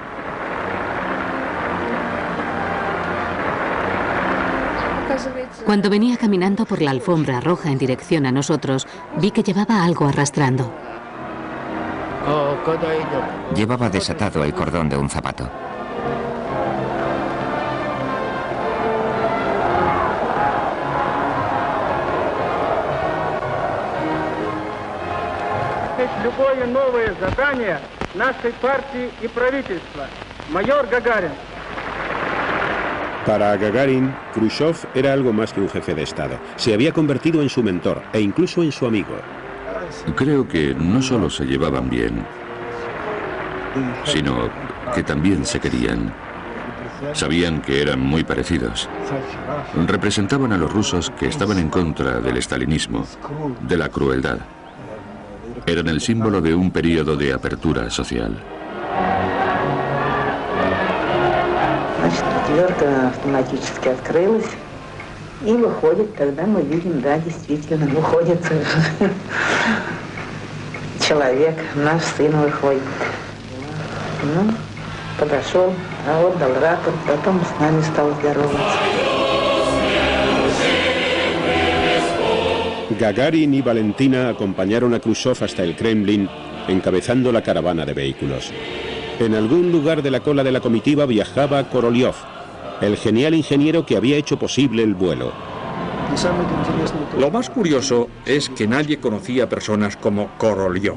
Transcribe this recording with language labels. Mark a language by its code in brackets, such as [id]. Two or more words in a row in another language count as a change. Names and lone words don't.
[es] Cuando venía caminando por la alfombra roja en dirección a nosotros, vi que llevaba algo arrastrando. Llevaba desatado el cordón de un zapato. [ru] Любое новое задание нашей партии и правительства. Майор Гагарин. [es] Para Gagarin, Khrushchev era algo más que un jefe de Estado. Se había convertido en su mentor e incluso en su amigo. Creo que no solo se llevaban bien, sino que también se querían. Sabían que eran muy parecidos. Representaban a los rusos que estaban en contra del estalinismo, de la crueldad. Eran el símbolo de un periodo de apertura social. [ru] Дверка автоматически открылась, и выходит, тогда мы видим, да, действительно, выходит человек, наш сын выходит. Ну, подошел, отдал рапорт, потом с нами стал здороваться. [es] Gagarin y Valentina acompañaron a Khrushchev hasta el Kremlin, encabezando la caravana de vehículos. En algún lugar de la cola de la comitiva viajaba Korolev, el genial ingeniero que había hecho posible el vuelo. Lo más curioso es que nadie conocía personas como Korolev.